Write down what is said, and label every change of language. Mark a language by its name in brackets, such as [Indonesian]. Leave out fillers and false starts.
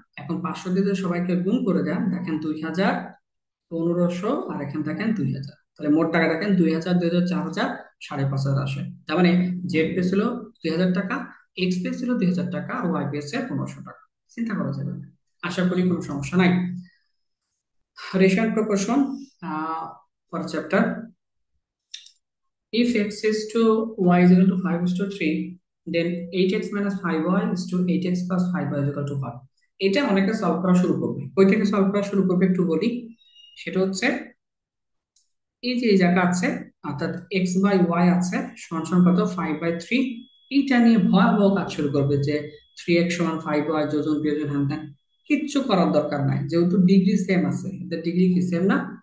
[Bangla] এখন 500 দিয়ে যদি সবাইকে গুণ করে দেন, দেখেন 2,000, 1500, আর এখানে দেখেন 2,000। তাহলে মোট টাকা দেখেন 2,000 2,000 4,000, 5,500 আসে। তার মানে জেড পেয়েছিল 2,000 টাকা, এক্স পেয়েছিল 2,000 টাকা, আর ওয়াই পেয়েছে 1,500 টাকা। চিন্তা করা যাবে না, আশা করি কোনো সমস্যা নাই। [English] Ratio and proportion for chapter. If x is to y is equal to 5 is to 3, then 8x minus 5y is to 8x plus 5y is equal to 1। [Bangla] এটা অনেকে সলভ করা শুরু করবে। কই থেকে সলভ করা শুরু করবে একটু বলি। সেটা হচ্ছে এই যে এই জায়গা আছে, অর্থাৎ এক্স বাই ওয়াই আছে সমান সমান কত 5/3। এইটা নিয়ে ভয়াবহ কাজ শুরু করবে যে 3x সমান 5y, যোজন বিয়োজন হ্যান ত্যান। কিচ্ছু করার দরকার নাই, যেহেতু ডিগ্রি সেম আছে। এদের ডিগ্রি কি সেম না?